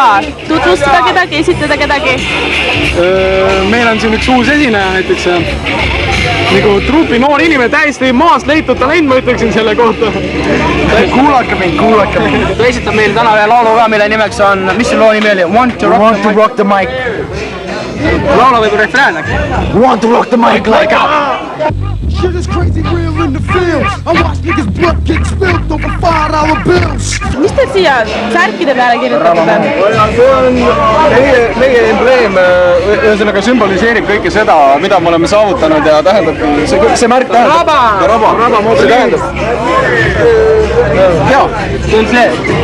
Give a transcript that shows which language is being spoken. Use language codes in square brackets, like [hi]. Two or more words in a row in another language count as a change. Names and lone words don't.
[et] Tutvustada kedagi, esitada kedagi? Meil on siin üks uus esineja näiteks. Nagu trupi noor inimene, täiesti maast leitud talent, ma ütleksin selle kohta. Kuulake mind. Ta esitab meil täna ühe laulu ka, mille nimeks on, mis see loo nimi oli? [en] Want to rock the mic. [et] Laula võib refrään äkki? [en] Want to rock the mic like a... Shit is crazy real in the field. I watch niggas blood get spilled over $5 bills. [et] Mis te siia särkide peale kirjutate? See on meie embleem, ühesõnaga sümboliseerib kõike seda, mida me oleme saavutanud ja tähendab, see märk tähendab. Raba, see tähendab. Jaa, see on see.